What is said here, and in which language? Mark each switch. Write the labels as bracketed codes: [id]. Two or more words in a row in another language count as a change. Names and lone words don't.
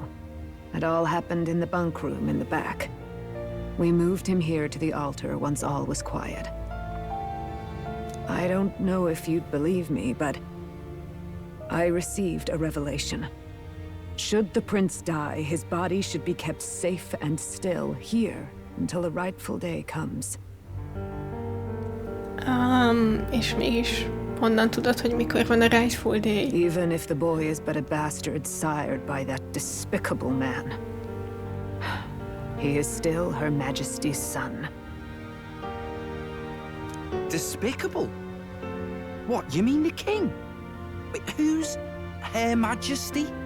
[en] It all happened in the bunk room in the back. We moved him here to the altar once all was quiet. I don't know if you'd believe me, but I received a revelation. Should the prince die, his body should be kept safe and still here until the rightful day comes. [hu] És mégis honnan tudod, hogy mikor van a [en] rightful day? Even if the boy is but a bastard sired by that despicable man, he is still Her Majesty's son. Despicable? What, you mean the king? Wait, who's Her Majesty?